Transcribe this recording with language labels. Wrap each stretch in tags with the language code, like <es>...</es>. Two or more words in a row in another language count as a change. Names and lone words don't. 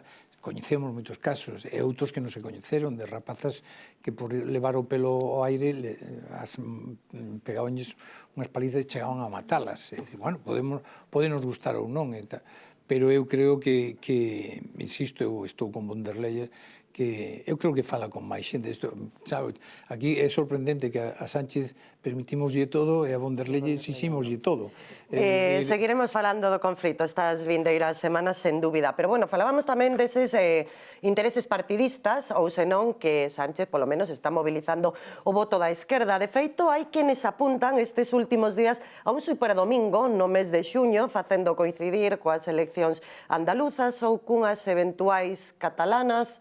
<gl>Coñecemos moitos casos, e outros que non se coñeceron, de rapazas que por levar o pelo ao aire pegabanlles unhas palizas e chegaban a matalas. É dicir, bueno, podenos gustar ou non, pero eu creo que insisto, eu estou con von der Leyen, que eu creo que fala con máis xente. Sabe, aquí é sorprendente que a Sánchez permitimoslle todo e a von der Leyen exiximoslle todo. Seguiremos falando do conflito estas vindeiras semanas, sen dúbida. Pero, bueno, falábamos tamén deses intereses partidistas, ou senón que Sánchez, polo menos, está mobilizando o voto da esquerda. De feito, hai quenes apuntan estes últimos días a un superdomingo no mes de xuño, facendo coincidir coas eleccións andaluzas ou cunhas eventuais catalanas.</gl>